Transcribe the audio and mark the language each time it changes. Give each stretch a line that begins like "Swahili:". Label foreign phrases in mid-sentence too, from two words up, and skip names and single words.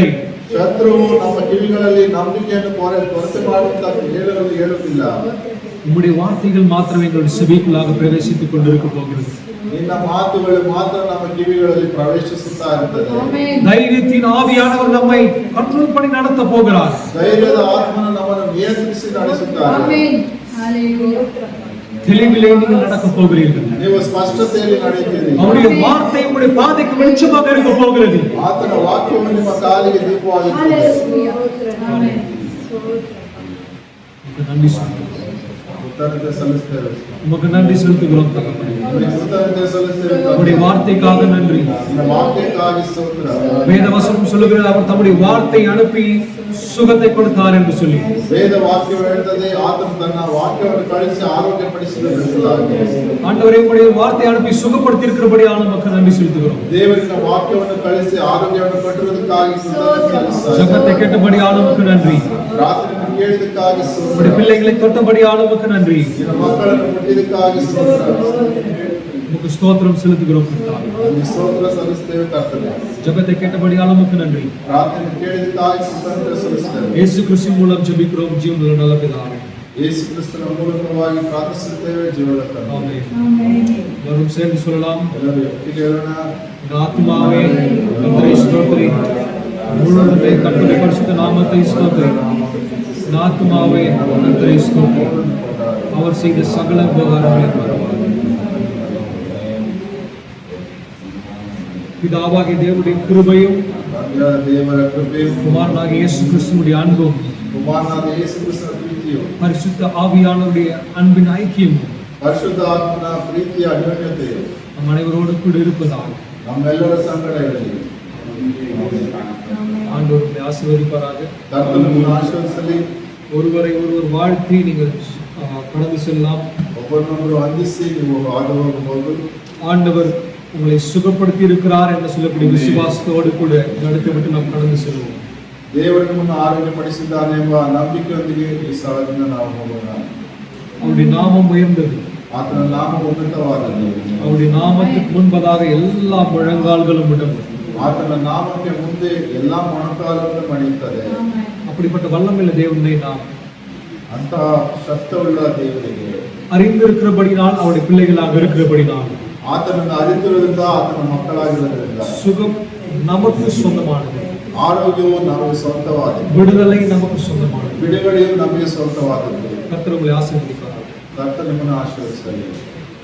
Kannada: ಶತ್ರುವು ನಮ್ಮ ಕಿವಿಗಳಲ್ಲಿ ನಂಬಿಕೆಯನ್ನು ಕೊರತೆ ಮಾಡುತ್ತಾ ಹೇಳುತ್ತಿಲ್ಲ.
Tamil: உம்முடைய வார்த்தைகள் மாத்திரம் எங்களுடைய செவிக்குள்ளாக பிரவேசித்துக் கொண்டிருக்க போகிறது.
Kannada: ನಿನ್ನ ಮಾತುಗಳು ಮಾತ್ರ ನಮ್ಮ ಕಿವಿಗಳಲ್ಲಿ ಪ್ರವೇಶಿಸುತ್ತಾ ಇರುತ್ತದೆ.
Tamil: தைரியத்தின் ஆவியானவர் நம்மை கண்ட்ரோல் பண்ணி நடத்த போகிறார்.
Kannada: ಧೈರ್ಯದ ಆತ್ಮನು ನಮ್ಮನ್ನು ನಿಯಂತ್ರಿಸಿ ನಡೆಸುತ್ತಾರೆ. ಆಮೆನ್. ಹalleluya.
Tamil: தெளிவிலே நீங்கள் நடக்க போகிறீர்கள்.
Kannada: ನೀವು ಸ್ಪಷ್ಟತೆಯಲ್ಲಿ ನಡೆಯುತ್ತೀರಿ.
Tamil: அவருடைய வார்த்தை உங்களுடைய பாதைக்கு வெளிச்சமாக இருக்க போகிறது.
Kannada: ಆತನ ವಾಕ್ಯವು ನಿಮ್ಮ ಕಾಲಿಗೆ ದೀಪವಾಗಿದೆ. ಹalleluya. ಆಮೆನ್.
Tamil: நன்றி சொல்லுகிறோம்.
Kannada: ಕೃತಜ್ಞತೆ ಸಲ್ಲಿಸುತ್ತೇವೆ.
Tamil: உமக்கு நன்றி செலுத்துகிறோம் தகப்பனே.
Kannada: ಕೃತಜ್ಞತೆ ಸಲ್ಲಿಸುತ್ತೇವೆ.
Tamil: உம்முடைய வார்த்தைக்காக நன்றி.
Kannada: ನಿನ್ನ ವಾಕ್ಯಕ್ಕಾಗಿ ಸ್ತೋತ್ರ.
Tamil: வேதவசனம் சொல்லுகிறது அவர் தம்முடைய வார்த்தை அனுப்பி சுகத்தை கொடுத்தார் என்று சொல்லி
Kannada: ವೇದ ವಾಕ್ಯವು ಹೇಳ್ತದೆ ಆತನು ತನ್ನ ವಾಕ್ಯವನ್ನು ಕಳಿಸಿ ಆರೋಗ್ಯಪಡಿಸಿದರೆಂಬುದಾಗಿ.
Tamil: ஆண்டவரே உம்முடைய வார்த்தை அனுப்பி சுகப்படுத்தி இருக்கிறபடியான மக்கள் நன்றி செலுத்துகிறோம்.
Kannada: ದೇವರಿನ ವಾಕ್ಯವನ್ನು ಕಳಿಸಿ ಆರೋಗ್ಯವನ್ನು ಕೊಟ್ಟಿರುವುದಕ್ಕಾಗಿ
Tamil: ஜெபத்தை கேட்டபடியான மக்கள் நன்றி.
Kannada: ಪ್ರಾರ್ಥನೆಯನ್ನು ಕೇಳಿದಕ್ಕಾಗಿ
Tamil: உம்முடைய பிள்ளைகளை தொட்டபடியான மக்கள் நன்றி.
Kannada: ನಿನ್ನ ಮಕ್ಕಳನ್ನು ಮುಟ್ಟಿದಕ್ಕಾಗಿ
Tamil: உமக்கு ஸ்தோத்திரம் செலுத்துகிறோம் கர்த்தாவே.
Kannada: ನಿನ್ನ ಸ್ತೋತ್ರ ಸಲ್ಲಿಸುತ್ತೇವೆ ಕರ್ತನೇ.
Tamil: ஜெபத்தை கேட்டபடியான மக்கள் நன்றி.
Kannada: ಪ್ರಾರ್ಥನೆ ಕೇಳಿದಕ್ಕಾಗಿ ಸ್ತೋತ್ರ ಸಲ್ಲಿಸುತ್ತೇವೆ.
Tamil: இயேசு கிறிஸ்து மூலம் ஜெபிக்கிறோம் ஜீவனுள்ள நல்ல பிதாவே.
Kannada: ಯೇಸು ಕ್ರಿಸ್ತನ ಮೂಲಕವಾಗಿ ಪ್ರಾರ್ಥಿಸುತ್ತೇವೆ ಜೀವನ ತಂದೆ.
Tamil: ஆமென். ஆமென். வரும் சேர்ந்து சொல்லலாம்.
Kannada: ಎಲ್ಲರೂ ಒಟ್ಟಿಗೆ ಹೇಳೋಣ.
Tamil: என் ஆத்துமாவே கர்த்தரை ஸ்தோத்திரி, முழுவதுமே கர்த்தருடைய பரிசுத்த நாமத்தை ஸ்தோத்திரி. என் ஆத்துமாவே கர்த்தரை ஸ்தோத்திரி, அவர் செய்த சகல உபகாரங்களை மறவாதே. பிதாவாகிய தேவனுடைய கிருபையும்
Kannada: ತಂದೆಯಾದ ದೇವರ ಕೃಪೆಯು
Tamil: குமாரனாகிய இயேசு கிறிஸ்துவுடைய அன்பும்
Kannada: ಕುಮಾರನಾದ ಯೇಸು ಕ್ರಿಸ್ತನ ಪ್ರೀತಿಯು
Tamil: பரிசுத்த ஆவியானவருடைய அன்பின் ஐக்கியமும்
Kannada: ಪರಿಶುದ್ಧ ಆತ್ಮನ ಪ್ರೀತಿಯ ಅನ್ಯೋನ್ಯತೆಯು
Tamil: நம் அனைவரோடு கூட இருப்பதாக
Kannada: ನಮ್ಮೆಲ್ಲರ ಸಂಗಡ ಇರಲಿ.
Tamil: ஆண்டவர் உங்களை ஆசீர்வதிப்பாராக.
Kannada: ಕರ್ತನು ನಿಮ್ಮನ್ನು ಆಶೀರ್ವದಿಸಲಿ.
Tamil: ஒருவரை ஒருவர் வாழ்த்தி நீங்கள் கடந்து செல்லலாம்.
Kannada: ಒಬ್ಬರನ್ನೊಬ್ಬರು ವಂದಿಸಿ ನೀವು ಹಾದು ಹೋಗಬಹುದು.
Tamil: ஆண்டவர் உங்களை சுகப்படுத்தி இருக்கிறார் என்று சொல்லக்கூடிய விசுவாசத்தோடு கூட நடத்தி விட்டு நாம் கடந்து செல்வோம்.
Kannada: ದೇವರು ನಿಮ್ಮನ್ನು ಆರೋಗ್ಯಪಡಿಸಿದ್ದಾನೆ ಎಂಬ ನಂಬಿಕೆಯೊಂದಿಗೆ ಈ ಸ್ಥಳದಿಂದ ನಾವು ಹೋಗೋಣ.
Tamil: அவருடைய நாமம் உயர்ந்தது.
Kannada: ಆತನ ನಾಮ ಉನ್ನತವಾದದ್ದು.
Tamil: அவருடைய நாமத்துக்கு முன்பதாக எல்லா முழங்கால்களும் விடும்.
Kannada: ಆತನ ನಾಮಕ್ಕೆ ಮುಂದೆ ಎಲ್ಲಾ ಮೊಣಕಾಲುಗಳು ಮಣಿಯುತ್ತದೆ.
Tamil: அப்படிப்பட்ட வல்லமையுள்ள தேவனை நாம்
Kannada: ಅಂತಹ ಶಕ್ತವುಳ್ಳ ದೇವರಿಗೆ
Tamil: அறிந்திருக்கிறபடினால் அவருடைய பிள்ளைகளாக இருக்கிறபடினால்
Kannada: ಆತನನ್ನು ಅರಿತಿರುವುದರಿಂದ ಆತನ ಮಕ್ಕಳಾಗಿರುವುದರಿಂದ
Tamil: சுகம் நமக்கு சொந்தமானது,
Kannada: ಆರೋಗ್ಯವು ನಮಗೆ ಸ್ವಂತವಾದದ್ದು,
Tamil: விடுதலை நமக்கு சொந்தமானது.
Kannada: ಬಿಡುಗಡೆಯು ನಮಗೆ ಸ್ವಂತವಾದದ್ದು.
Tamil: கர்த்தர் உங்களை ஆசீர்வதிப்பார்.
Kannada: ಕರ್ತ ನಿಮ್ಮನ್ನು ಆಶೀರ್ವದಿಸಲಿ.